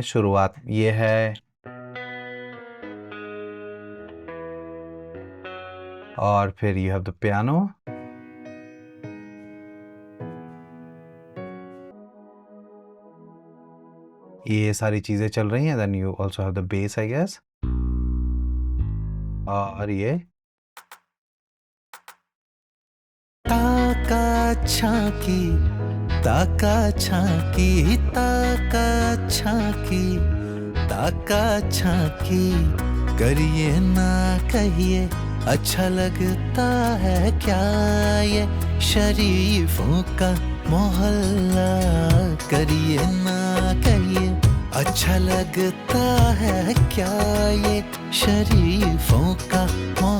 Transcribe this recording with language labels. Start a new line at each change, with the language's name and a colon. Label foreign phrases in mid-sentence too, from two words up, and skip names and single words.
Hindi: शुरुआत ये है और फिर
English: you have the piano.
Hindi: ये सारी चीजें चल रही हैं।
English: then you also have the bass I guess.
Hindi: और ये ताका झांकी ताका झांकी ताका झांकी ताका झांकी। करिए ना कहिए अच्छा लगता है क्या ये शरीफों का मोहल्ला। करिए ना कहिए अच्छा लगता है क्या ये शरीफों का मोहल्ला।